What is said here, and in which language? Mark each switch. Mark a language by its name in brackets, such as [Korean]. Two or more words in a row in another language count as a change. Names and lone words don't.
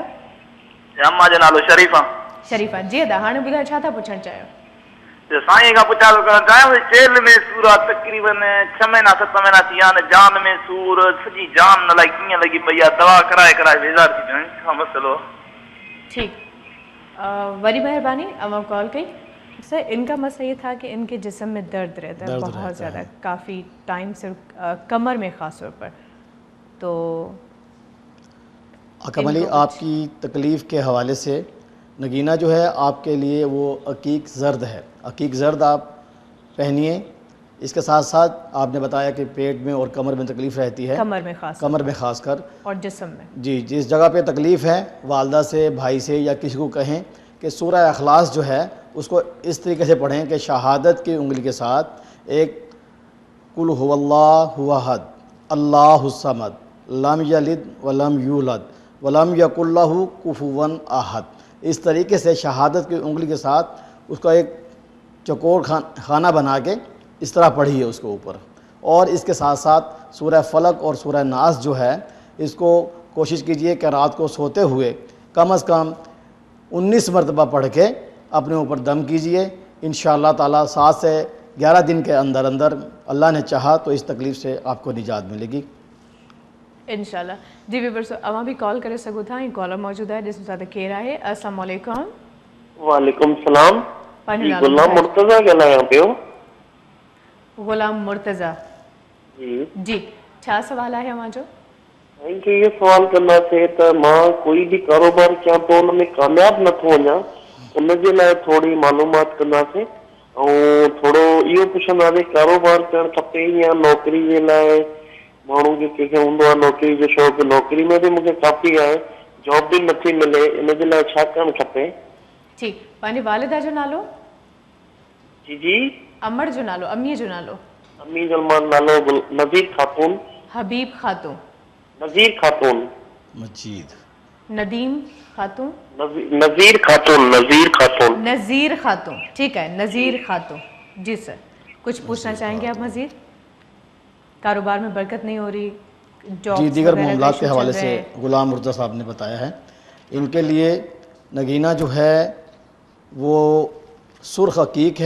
[Sindhi] अम्मा जो नालो शरीफ़ा। शरीफ़ा। जी अदा हाणे ॿुधायो छा था पुछणु चाहियो? साईं खां पुछा थो करणु चाहियां चेल में सूर आहे तक़रीबन 6 महीना 7 महीना थी विया आहिनि। जान में सूर सॼी जान न अलाए कीअं लॻी पई आहे। दवा कराए बेज़ार थी पिया आहियूं। छा मसइलो? ठीक बड़ी मेहरबानी अमा कॉल कई। [Hindi] सर इनका मसला ये था कि इनके जिस्म में दर्द रहता है बहुत ज़्यादा, काफ़ी टाइम से कमर में ख़ास तौर पर। तो हाकिम अली आपकी तकलीफ़ के हवाले से नगीना जो है आपके लिए वो अकीक ज़र्द है। अकीक ज़र्द आप पहनिए। इसके साथ साथ आपने बताया कि पेट में और कमर में तकलीफ़ रहती है, कमर में ख़ास कर और जिस्म में। जी जिस जगह पे तकलीफ़ है वालदा से भाई से या किसी को कहें कि सूरह अखलास जो है उसको इस तरीके से पढ़ें कि शहादत की उंगली के साथ एक [Arabic] قل هو الله أحد الله الصمد لم يلد ولم يولد ولم يكن له كفوا أحد, [Hindi] इस तरीके से शहादत की उंगली के साथ उसका एक चकोर खाना बना के इस तरह पढ़िए उसके ऊपर। और इसके साथ साथ सूरह फलक और सूरह नास जो है इसको कोशिश कीजिए कि रात को सोते हुए कम अज़ कम 19 मरतबा पढ़ के अपने ऊपर दम कीजिए। [Arabic] إن شاء الله تعالى [Hindi] 7 से 11 दिन के अंदर अंदर अल्लाह ने चाहा तो इस तकलीफ़ से आपको निजात मिलेगी [Sindhi] इंशाल्लाह। जी व्यूअर्स अवां भी कॉल करे सघो था। ही कॉलर मौजूद है जिसमें साथ केर आहे। [Arabic] السلام عليكم. وعليكم السلام. [Sindhi] जी गुलाम मुर्तज़ा ॻाल्हायां पियो। गुलाम मुर्तज़ा जी छा सवाल आहे अवां जो? [Hindi] इनके ये सवाल करना थे [Sindhi] त मां कोई भी कारोबार कयां तो उनमें कामयाब नथो वञा, उनजे लाइ थोड़ी मालूमात कंदासीं ऐं थोड़ो इहो पुछंदासीं कारोबार करणु खपे या नौकरी जे लाइ माण्हू खे कंहिंखे हूंदो आहे नौकरी जो शौक़ु, नौकरी में बि मूंखे काफ़ी आहे, जॉब बि नथी मिले, इन जे लाइ छा करणु खपे? ठीक पंहिंजी वालिदा जो नालो? जी जी अमर जो नालो? अमीअ जो नालो? अम्मी जो नालो नज़ीर खातून। हबीब खातून? नज़ीर खातून। मजीद। नदीम खातून? नज़ीर खातून। नज़ीर खातून। नज़ीर खातून ठीक है। [Hindi] नज़ीर खातून जी सर कुछ पूछना चाहेंगे आप मजीद? कारोबार में बरकत नहीं हो रही, जॉब जी दीगर मामलात के हवाले से गुलाम मुर्तज़ा साहब ने बताया है। इनके लिए नगीना जो है वो सुर्ख हकीक है।